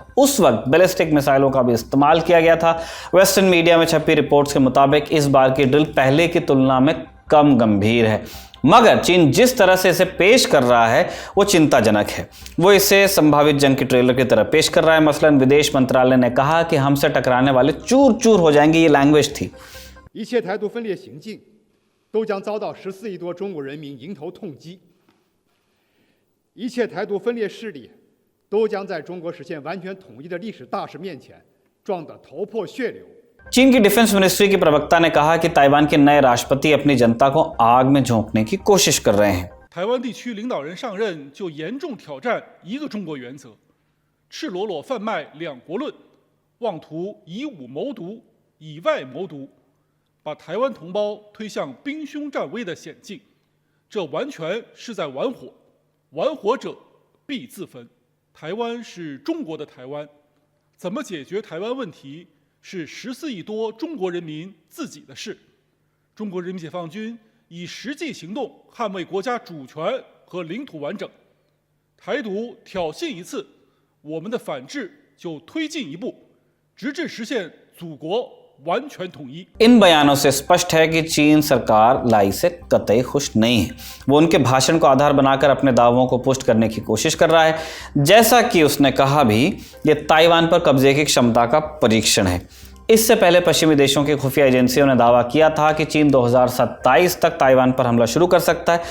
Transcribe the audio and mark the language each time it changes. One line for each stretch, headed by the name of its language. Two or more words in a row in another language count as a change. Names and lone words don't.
Hindi: उस वक्त बैलिस्टिक मिसाइलों का भी इस्तेमाल किया गया था।
English: western media
Hindi: में छपी रिपोर्ट्स के मुताबिक इस बार की ड्रिल पहले की तुलना में कम गंभीर है, मगर चीन जिस तरह से इसे पेश कर रहा है वो चिंताजनक है। वो इसे संभावित जंग की ट्रेलर की तरह पेश कर रहा है। मसलन विदेश मंत्रालय ने कहा कि हमसे टकराने वाले चूर चूर हो जाएंगे, ये लैंग्वेज थी।
Chinese: 一切台独分裂行径都将遭到14亿多中国人民迎头痛击，一切台独分裂势力都将在中国实现完全统一的历史大势面前撞得头破血流。
Hindi: चीन की
English: defence ministry
Hindi: के प्रवक्ता ने कहा कि ताइवान के नए राष्ट्रपति अपनी जनता को आग में झोंकने की कोशिश कर रहे हैं।
Chinese: 台湾地区领导人上任就严重挑战一个中国原则，赤裸裸贩卖两国论，妄图以武谋独、以外谋独，把台湾同胞推向兵凶战危的险境，这完全是在玩火，玩火者必自焚。台湾是中国的台湾，怎么解决台湾问题是14亿多中国人民自己的事。中国人民解放军以实际行动捍卫国家主权和领土完整。台独挑衅一次，我们的反制就推进一步，直至实现祖国完全统一。
Hindi: इन बयानों से स्पष्ट है कि चीन सरकार लाई से कतई खुश नहीं है। वो उनके भाषण को आधार बनाकर अपने दावों को पुष्ट करने की कोशिश कर रहा है। जैसा कि उसने कहा भी, ये ताइवान पर कब्जे की क्षमता का परीक्षण है। इससे पहले पश्चिमी देशों की खुफिया एजेंसियों ने दावा किया था कि चीन 2027 तक ताइवान पर हमला शुरू कर सकता है।